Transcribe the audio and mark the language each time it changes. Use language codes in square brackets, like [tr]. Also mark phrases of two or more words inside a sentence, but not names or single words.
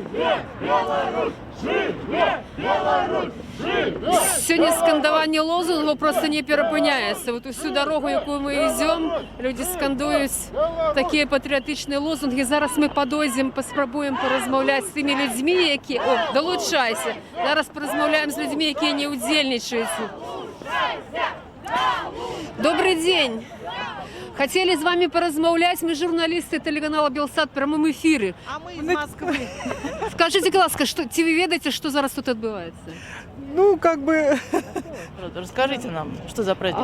[be] Сёння скандаванне лозунгаў проста не перапыняецца. Вот усю дарогу, якую мы ідзём, людзі скандуюць такія патрыятычныя лозунгі. Зараз мы падойдзем, паспрабуем паразмаўляць з тымі людзьмі, якія... О, далучайся! Зараз паразмаўляем з людзьмі, якія не ўдзельнічаюць. [ru] Добрый день! Хотели с вами поразмовлять, мы журналисты телеканала Белсат в прямом эфире. А мы из Москвы. Скажите, ласка, что [be] ці вы ведаете, [ru] что зараз тут отбывается? Ну, как бы... Расскажите нам, что за праздник?